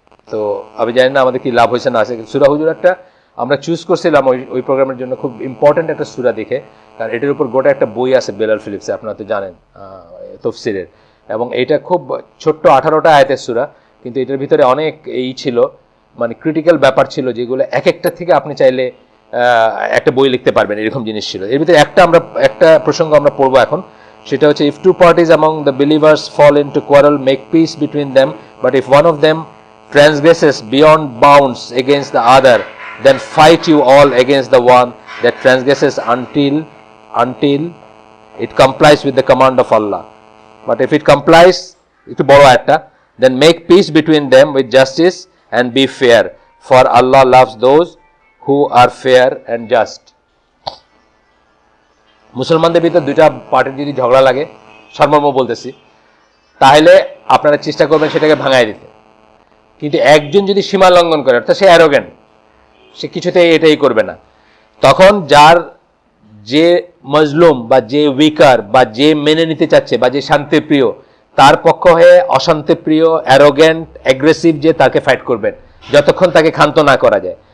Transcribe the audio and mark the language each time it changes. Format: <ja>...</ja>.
<bn>তো আমি জানি না আমাদের কি লাভ হয়েছে না আছে। সূরা হুজুরাতটা আমরা চুজ করছিলাম ওই প্রোগ্রামের জন্য, খুব ইম্পর্টেন্ট একটা সূরা দেখে, কারণ এটার উপর গোটা একটা বই আছে বেলাল ফিলিপসে, আপনারা তো জানেন, তফসিরের। এবং এটা খুব ছোট্ট 18টা আয়াতের সূরা, কিন্তু এটার ভিতরে অনেক এই ছিল, মানে ক্রিটিক্যাল ব্যাপার ছিল, যেগুলো এক একটা থেকে আপনি চাইলে একটা বই লিখতে পারবেন, এরকম জিনিস ছিল। এর ভিতরে একটা প্রসঙ্গ আমরা পড়বো এখন, সেটা হচ্ছে</bn> <en>if two parties among the believers fall into quarrel, make peace between them, but if one of them transgresses beyond bounds against the other, then fight you all against the one that transgresses until it complies with the command of Allah. But if it complies,</en> <bn>একটু বড় একটা,</bn> <en>then make peace between them with justice and be fair, for Allah loves those who are fair and just.</en> <bn>মুসলমানদের ভিতর দুইটা পার্টির যদি ঝগড়া লাগে, সর্বমর্ম বলতেছি, তাহলে আপনারা চেষ্টা করবেন সেটাকে ভাঙায় দিতে। কিন্তু একজন যদি সীমা লঙ্ঘন করে, অর্থাৎ সে অ্যারোগেন্ট, সে কিছুতেই এটাই করবে না, তখন যে মজলুম বা যে উইকার বা যে মেনে নিতে চাচ্ছে বা যে শান্তিপ্রিয়, তার পক্ষ হয়ে অশান্তিপ্রিয়, অ্যারোগেন্ট, অ্যাগ্রেসিভ যে, তাকে ফাইট করবেন যতক্ষণ তাকে ক্ষান্ত না করা যায়।</bn>